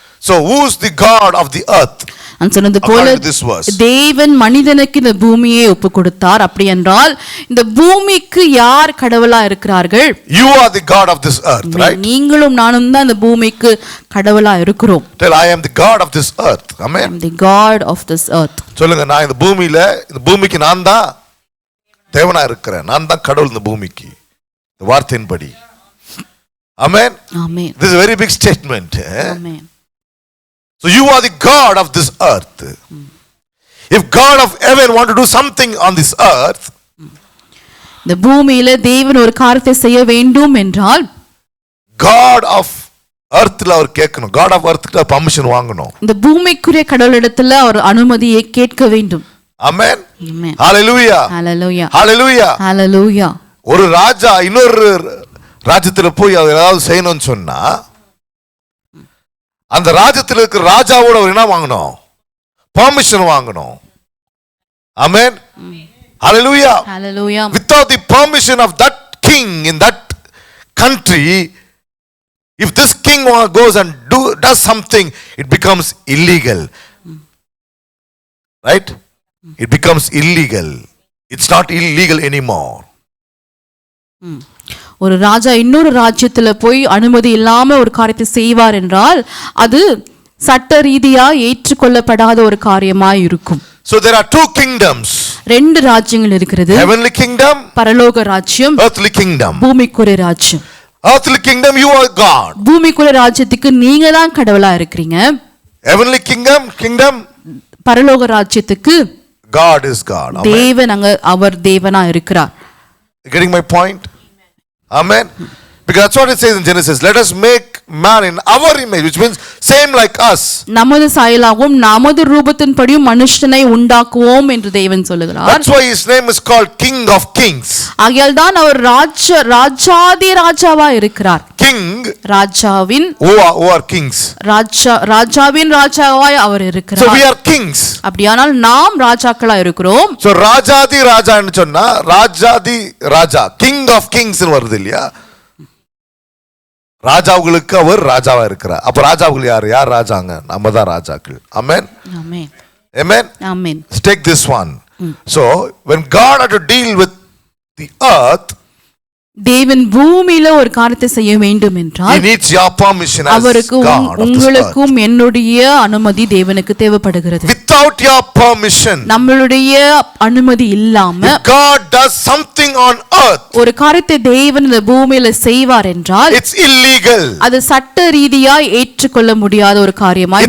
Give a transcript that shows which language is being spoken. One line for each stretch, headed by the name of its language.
English: So who's the God of the earth?
Tamil: நான் சொன்னது போல தேவன் மனிதனுக்கு இந்த பூமியை ஒப்பு கொடுத்தார். அப்படி என்றால் இந்த பூமிக்கு யார் கடவுளா இருக்கிறார்கள்?
English: You are the God of this earth, right?
Tamil: நீங்களும் நானும் தான் இந்த பூமிக்கு கடவுளா இருக்கிறோம்.
English: Tell I am the God of this earth. Amen. I am the God of this earth.
Tamil: சொல்லுங்க, நான் இந்த பூமிக்கு நான் தான் தேவனா இருக்கிறேன். நான் தான் கடவுள் இந்த பூமிக்கு. இந்த வார்த்தையின்படி. Amen.
English: Amen. This is a very big statement. Amen. So you are the God of this earth. If God of heaven want to do something on this earth,
Tamil: இந்த பூமியில தேவன் ஒரு காரியத்தை செய்ய வேண்டும் என்றால்
English: God of earth
Tamil: ல அவர் கேட்கணும்.
English: God of earth
Tamil: ல permission வாங்கணும். இந்த பூமிக்குரிய கடவுளிடத்துல அவர் அனுமதியை கேட்க வேண்டும்.
English: Amen. Amen. Hallelujah. Hallelujah. Hallelujah. Hallelujah.
Tamil: ஒரு ராஜா இன்னொரு ராஜ்யத்துல போய் அவர் ஏதாவது செய்யணும்னு சொன்னா அந்த ராஜ்யத்தில் இருக்கிற ராஜாவோட அவர் என்ன வாங்கணும்? பெர்மிஷன் வாங்கணும். Amen. Hallelujah.
English: Hallelujah. Without the permission of that king in that country, if this king goes and does something, it becomes illegal. Right? It becomes illegal. It's not illegal anymore.
Tamil: ஒரு ராஜா இன்னொரு ராஜ்யத்துல போய் அனுமதி இல்லாம ஒரு காரியத்தை செய்வார் என்றால் அது சட்ட ரீதியா ஏற்றுக்கொள்ளப்படாத ஒரு காரியமாய் இருக்கும்.
English: So there are two kingdoms.
Tamil: ரெண்டு ராஜ்யங்கள் இருக்கிறது.
English: Heavenly kingdom,
Tamil: பரலோக ராஜ்யம்,
English: earthly kingdom.
Tamil: பூமிக்குரிய ராஜ்யம்.
English: Earthly kingdom you are God.
Tamil: பூமிக்குரிய ராஜ்யத்துக்கு நீங்க தான் கடவுளா இருக்கிறீங்க.
English: Heavenly kingdom
Tamil: பரலோக ராஜ்யத்துக்கு
English: God is God.
Tamil: தேவன் அவர் தேவனா இருக்கிறார்.
English: Getting my point? Amen. Because that's what it says in Genesis. Let us make man in our image, which means same like us.
Tamil: நமது சாயலாகவும் நமது ரூபத்தின்படியும் மனுஷனை உண்டாக்குவோம் என்று தேவன் சொல்லுகிறார்.
English: That's why his name is called King of Kings.
Tamil: ஆகையால் தான் அவர் ராஜாதி ராஜாவா இருக்கிறார்.
English: King,
Tamil: ராஜாவின்
English: who are kings.
Tamil: ராஜாவின் ராஜாவாய் அவர் இருக்கிறார்.
English: So we are kings.
Tamil: அப்படியானால் நாம் ராஜாக்களா இருக்கிறோம். So ராஜாதி ராஜான்னு சொன்னா ராஜாதி ராஜா, King of Kings வருது இல்லையா? ராஜாவுகளுக்கு அவர் ராஜாவா இருக்கிறார். அப்ப ராஜாவுகள் யார் ராஜாங்க? நம்ம தான் ராஜாக்கள். ஆமென். ஆமென்.
English: Amen. Amen. Let's take this one. So when God had to deal with the earth,
Tamil: தேவன் பூமியில ஒரு காரியத்தை செய்ய வேண்டும் என்றால்
English: he needs your permission as
Tamil: அவருக்கு
English: God.
Tamil: உங்களுக்கும் என்னுடைய அனுமதி தேவனுக்கு தேவைப்படுகிறது.
English: Without your permission,
Tamil: நம்மளுடைய அனுமதி இல்லாம
English: God does something on earth,
Tamil: ஒரு காரியத்தை தேவன் இந்த பூமியில செய்வார் என்றால்
English: it's illegal.
Tamil: அது சட்ட ரீதியா ஏற்றுக்கொள்ள முடியாத ஒரு காரியமாய்